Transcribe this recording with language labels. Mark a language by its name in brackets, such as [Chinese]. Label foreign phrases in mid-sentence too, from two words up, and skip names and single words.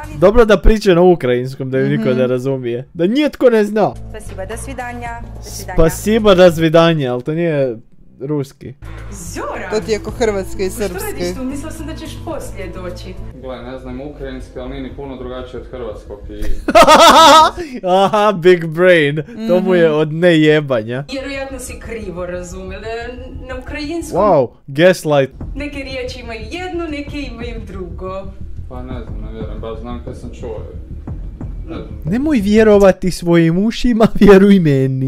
[Croatian] Dobro da priča na ukrajinskom, da ju niko ne razumije. Da nitko ne zna. [Russian] Спасибо, до свидания. Спасибо, до свидания, [Croatian] ali to nije ruski. Zoran! To ti je ko hrvatski i srpski. Što radiš tu? Mislila sam da ćeš poslije doći. Gle, ne znam ukrajinski, ali nije ni puno drugačije od hrvatskog i... Aha, [English] big brain. [Croatian] To mu je od nejebanja. Vjerojatno si krivo razumjela. Na ukrajinskom [English] Wow, gaslight. [Croatian] neke riječi imaju jedno, neke imaju drugo. Pa ne znam, ne vjerujem, baš znam kaj sam čuo. Nemoj vjerovati svojim ušima, vjeruj meni.